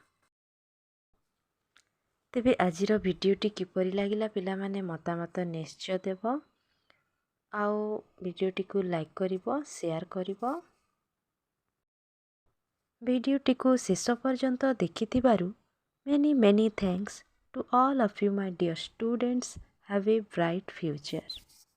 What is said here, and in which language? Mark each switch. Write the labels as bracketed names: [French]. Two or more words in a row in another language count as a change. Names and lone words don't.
[Odia] ତେବେ ଆଜିର ଭିଡିଓଟି କିପରି ଲାଗିଲା ପିଲା ମାନେ ମତାମତ ନିଶ୍ଚୟ ଦେବ ଆଉ ଭିଡିଓଟି କୁ ଲାଇକ କରିବ ଶେୟାର କରିବ। ଭିଡିଓଟି କୁ ଶେଷ ପର୍ଯ୍ୟନ୍ତ ଦେଖିଥିବାରୁ [English] many thanks to all of you my dear students. Have a bright future.